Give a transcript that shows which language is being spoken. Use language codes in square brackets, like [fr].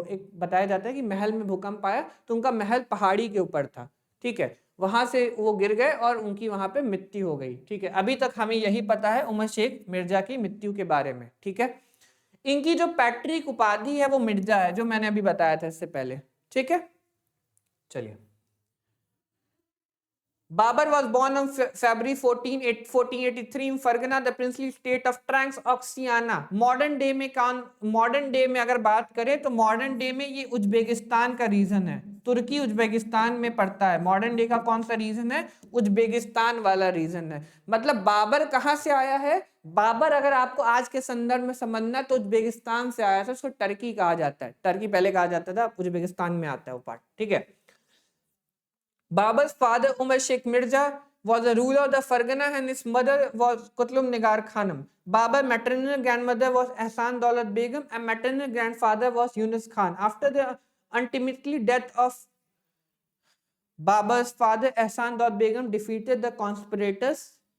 [hi] एक बताया जाता है कि महल में भूकंप आया तो उनका महल पहाड़ी के ऊपर था, ठीक है, वहां से वो गिर गए और उनकी वहां पे मृत्यु हो गई, ठीक है। अभी तक हमें यही पता है उमर शेख मिर्जा की मृत्यु के बारे में, ठीक है। इनकी जो पैट्रिक उपाधि है वो मिर्जा है, जो मैंने अभी बताया था इससे पहले, ठीक है। चलिए, [en] Babur was born on February 1483 in Fargana, the princely state of Transoxiana. [hi] Modern day में अगर बात करें तो मॉडर्न डे में ये उज्बेकिस्तान का रीजन है, तुर्की उज्बेकिस्तान में पड़ता है। मॉडर्न डे का कौन सा रीजन है? उज्बेकिस्तान वाला रीजन है। मतलब बाबर कहाँ से आया है? बाबर अगर आपको आज के संदर्भ में समझना तो उज्बेकिस्तान से आया था, उसको टर्की कहा जाता है, टर्की पहले कहा जाता था, उज्बेकिस्तान में आता है वो पार्ट, ठीक है। [en] Babur's father Umar Sheikh Mirza was a ruler of the Fargana and his mother was Kutlum Nigar Khanum. Babur's maternal grandmother was Ehsan Daulat Begum and maternal grandfather was Yunus Khan. After the untimely death of Babur's father, Ehsan Daulat Begum defeated the conspirators.